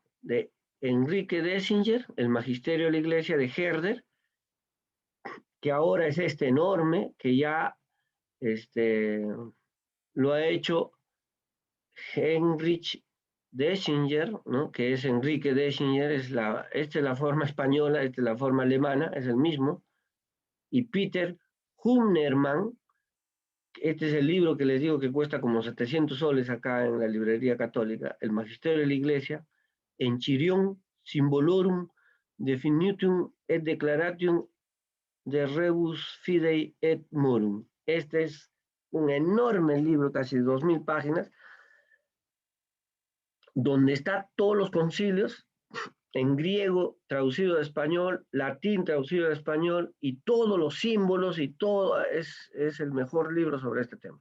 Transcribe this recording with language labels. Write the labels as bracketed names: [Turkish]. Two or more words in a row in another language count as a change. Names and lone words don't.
[Spanish] De Enrique Dessinger, el Magisterio de la Iglesia de Herder, que ahora es enorme, que ya lo ha hecho Heinrich Dessinger, ¿no? Que es Enrique Dessinger, esta es la forma española, esta es la forma alemana, es el mismo, y Peter Humnermann, este es el libro que les digo que cuesta como 700 soles acá en la librería católica, el Magisterio de la Iglesia, [Latin] Enchiridion Symbolorum Definitum et Declaration de Rebus Fidei et Morum. [Spanish] Este es un enorme libro, casi 2000 páginas, donde están todos los concilios, en griego traducido de español, latín traducido de español, y todos los símbolos y todo, es el mejor libro sobre este tema.